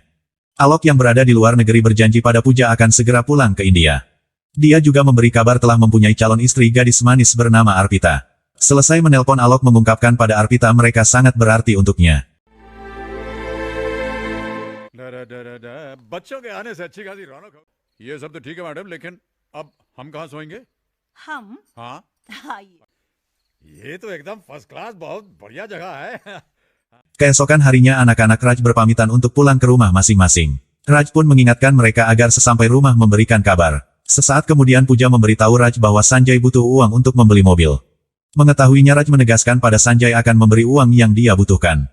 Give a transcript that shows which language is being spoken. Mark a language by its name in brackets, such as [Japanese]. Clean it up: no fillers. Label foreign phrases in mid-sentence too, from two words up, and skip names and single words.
[Indonesian] Alok yang berada di luar negeri berjanji pada Puja akan segera pulang ke India. Dia juga memberi kabar telah mempunyai calon istri gadis manis bernama Arpita. Selesai menelpon Alok mengungkapkan pada Arpita mereka sangat berarti untuknya. [Hindi] बच्चों के आने से अच्छी खासी रौनक हो। ये सब तो ठीक है मैडम, लेकिन अब हम कहाँ सोएंगे? हम हाँ, ये तो एकदम [English] first class, [Hindi] बहुत बढ़िया जगह है। [Indonesian] Keesokan harinya anak-anak Raj berpamitan untuk pulang ke rumah masing-masing. Raj pun mengingatkan mereka agar sesampai rumah memberikan kabar. Sesaat kemudian Puja memberitahu Raj bahwa Sanjay butuh uang untuk membeli mobil. Mengetahuinya Raj menegaskan pada Sanjay akan memberi uang yang dia butuhkan.